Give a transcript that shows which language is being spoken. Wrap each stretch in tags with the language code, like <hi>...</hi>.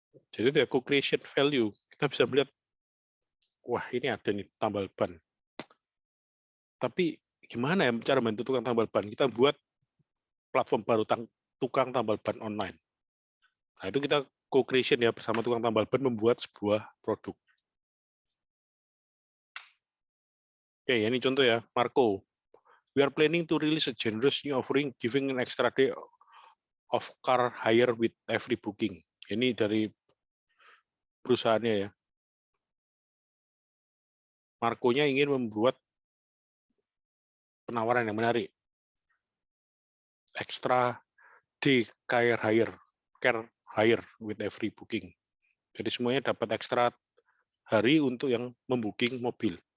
<id>Jadi itu ya co-creation value. Kita bisa melihat, wah ini ada nih tambal ban. Tapi gimana ya cara bantu tukang tambal ban? Kita buat platform baru tukang tambal ban online. Nah, itu kita co-creation ya bersama tukang tambal ban membuat sebuah produk. Oke, ini contoh ya, Marco.</id> <en>We are planning to release a generous new offering giving an extra day of car hire with every booking.</en> <id>Ini dari perusahaannya ya. Marco-nya ingin membuat penawaran yang menarik.</id> <en>Extra day car hire with every booking.</en> <id>Jadi semuanya dapat ekstra hari untuk yang membooking mobil.</id>